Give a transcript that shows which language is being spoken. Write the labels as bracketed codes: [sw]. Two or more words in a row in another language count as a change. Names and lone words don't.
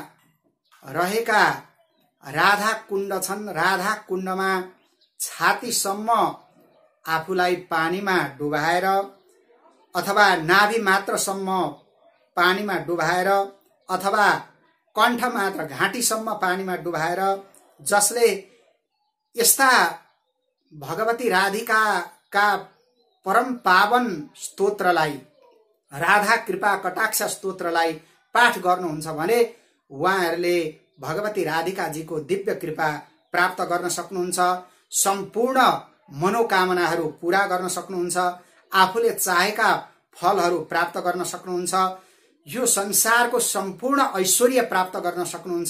[ne] रहेका राधा कुण्ड छन्, राधा कुण्डमा छातीसम्म आफूलाई पानीमा डुबाएर अथवा नाभि मात्रसम्म पानीमा डुबाएर अथवा कण्ठ मात्र घाँटीसम्म पानीमा डुबाएर, जसले यस्ता भगवती राधिका का परम पावन स्तोत्रलाई, राधा कृपा कटाक्ष स्तोत्रलाई पाठ गर्नुहुन्छ भने उहाँहरूले भगवती राधिका जी को दिव्य कृपा प्राप्त गर्न सक्नुहुन्छ। सम्पूर्ण मनोकामनाहरू पूरा गर्न सक्नुहुन्छ, आफूले चाहेका फलहरू प्राप्त गर्न सक्नुहुन्छ, यो संसारको सम्पूर्ण ऐश्वर्य प्राप्त गर्न सक्नुहुन्छ।